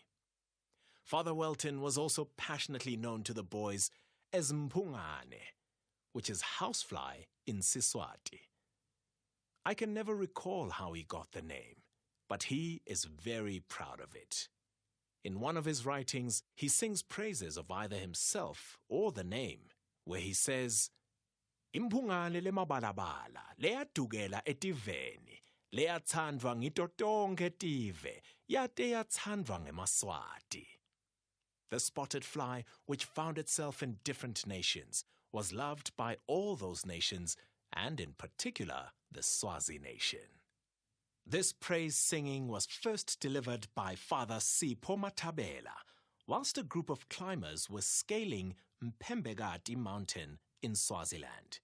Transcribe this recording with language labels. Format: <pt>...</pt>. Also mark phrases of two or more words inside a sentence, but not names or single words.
<en>Father Welton was also passionately known to the boys as Mpungane, which is housefly in Siswati. I can never recall how he got the name, but he is very proud of it. In one of his writings, he sings praises of either himself or the name, where he says,</en> <ss>Imphungane le mabalabala, leyadukela etiveni, leyatsandwa ngito tonke tive, yate yatsandwa ngemaswati.</ss> <en>The spotted fly, which found itself in different nations, was loved by all those nations, and in particular the Swazi nation. This praise singing was first delivered by Father Sipho Matabela, whilst a group of climbers were scaling Mpembegati mountain in Swaziland.</en>